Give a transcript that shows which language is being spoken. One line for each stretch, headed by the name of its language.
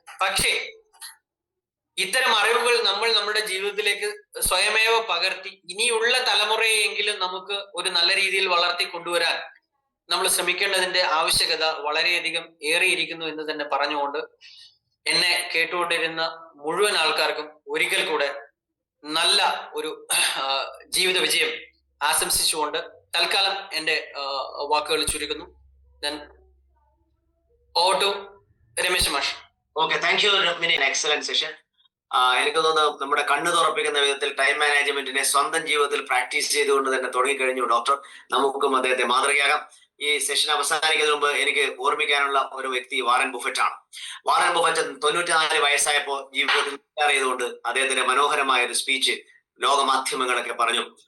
Malayalam: പക്ഷേ ഇത്തരം അറിവുകൾ നമ്മൾ നമ്മുടെ ജീവിതത്തിലേക്ക് സ്വയമേവ പകർത്തി ഇനിയുള്ള തലമുറയെങ്കിലും നമുക്ക് ഒരു നല്ല രീതിയിൽ വളർത്തി കൊണ്ടുവരാൻ നമ്മൾ ശ്രമിക്കേണ്ടതിന്റെ ആവശ്യകത വളരെയധികം ഏറിയിരിക്കുന്നു എന്ന് തന്നെ പറഞ്ഞുകൊണ്ട് എന്നെ കേട്ടുകൊണ്ടിരുന്ന മുഴുവൻ ആൾക്കാർക്കും ഒരിക്കൽ കൂടെ നല്ല ഒരു ജീവിത വിജയം ആശംസിച്ചുകൊണ്ട് തൽക്കാലം എന്റെ വാക്കുകൾ ചുരുക്കുന്നു.
English: Then over to Ramesh മാഷ്. Okay, thank you Rukmini. Excellent session.
Malayalam: എനിക്ക് തോന്നുന്നു നമ്മുടെ കണ്ണ് തുറപ്പിക്കുന്ന വിധത്തിൽ ടൈം മാനേജ്മെന്റിനെ സ്വന്തം ജീവിതത്തിൽ പ്രാക്ടീസ് ചെയ്തുകൊണ്ട് തന്നെ തുടങ്ങിക്കഴിഞ്ഞു ഡോക്ടർ. നമുക്കും അദ്ദേഹത്തെ മാതൃകയാകാം. ഈ സെഷൻ അവസാനിക്കുന്നതിന് മുമ്പ് എനിക്ക് ഓർമ്മിക്കാനുള്ള ഒരു വ്യക്തി വാറൻ ബുഫറ്റ് ആണ്. വാറൻ ബുഫറ്റ് 94 വയസ്സായപ്പോൾ ജീവിതത്തിൽ ചെയ്തുകൊണ്ട് അദ്ദേഹത്തിന്റെ മനോഹരമായ ഒരു സ്പീച്ച് ലോകമാധ്യമങ്ങളൊക്കെ പറഞ്ഞു.